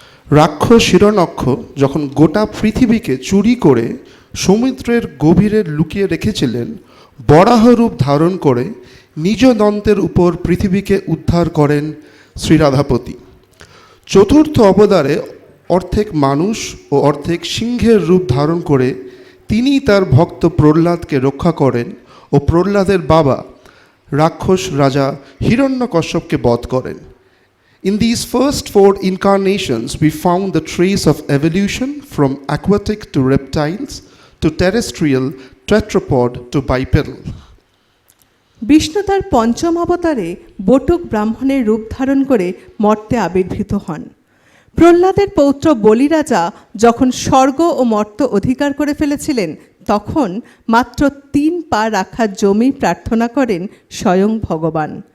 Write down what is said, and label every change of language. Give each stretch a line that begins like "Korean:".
Bangla: রাক্ষস হিরণ্যক্ষ যখন গোটা পৃথিবীকে চুরি করে সমুদ্রের গভীরে লুকিয়ে রেখেছিলেন, বরাহ রূপ ধারণ করে নিজ দন্তের উপর পৃথিবীকে উদ্ধার করেন শ্রীরাধাপতি। চতুর্থ অবতারে অর্ধেক মানুষ ও অর্ধেক সিংহের রূপ ধারণ করে তিনি তার ভক্ত প্রহ্লাদকে রক্ষা করেন ও প্রহ্লাদের বাবা রাক্ষস রাজা হিরণ্যকশ্যপকে বধ করেন।
English: In these first 4 incarnations, we found the trace of evolution from aquatic to reptiles to terrestrial, tetrapod to bipedal.
Bangla: Vishnu তার পঞ্চম অবতারে বটুক ব্রাহ্মণের রূপ ধারণ করে মর্তে আবির্ভূত হন। প্রহ্লাদের পৌত্র বলিরাজা যখন স্বর্গ ও মর্ত অধিকার করে ফেলেছিলেন, তখন মাত্র 3 পা রাখা জমি প্রার্থনা করেন স্বয়ং ভগবান।